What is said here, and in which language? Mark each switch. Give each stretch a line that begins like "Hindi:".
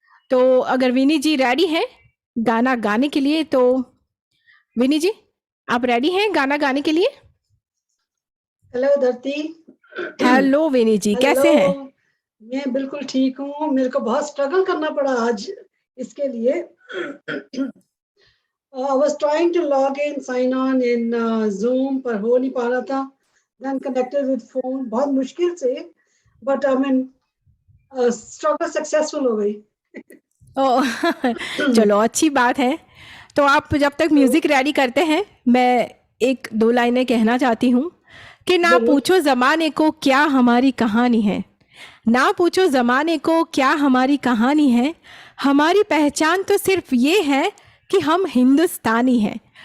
Hindi: तो अगर विनी जी रेडी हैं गाना गाने के लिए, तो विनी जी आप रेडी हैं गाना गाने के लिए? हेलो धरती। हेलो विनी जी, कैसे हैं? हेलो, मैं बिल्कुल ठीक हूँ। मेरे को बहुत स्ट्रगल करना पड़ा आज इसके लिए।
English: I was trying to log in, sign on in Zoom,
Hindi: पर हो नहीं पा रहा था।
English: Then connected with phone,
Hindi: बहुत मुश्किल से,
English: but I mean struggle successful
Hindi: हो गई। चलो अच्छी बात है। तो आप जब तक म्यूजिक रेडी करते हैं, मैं एक दो लाइनें कहना चाहती हूँ कि ना पूछो ज़माने को क्या हमारी कहानी है, ना पूछो ज़माने को क्या हमारी कहानी है, हमारी पहचान तो सिर्फ ये है कि हम हिंदुस्तानी हैं।